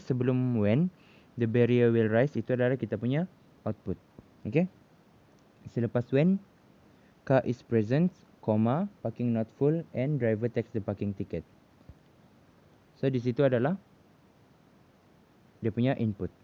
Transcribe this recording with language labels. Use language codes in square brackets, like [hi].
[ms] Sebelum [en] when the barrier will rise [ms] itu adalah kita punya output. Okay. Selepas [en] when car is present, comma, parking not full and driver takes the parking ticket. [ms] So di situ adalah dia punya input.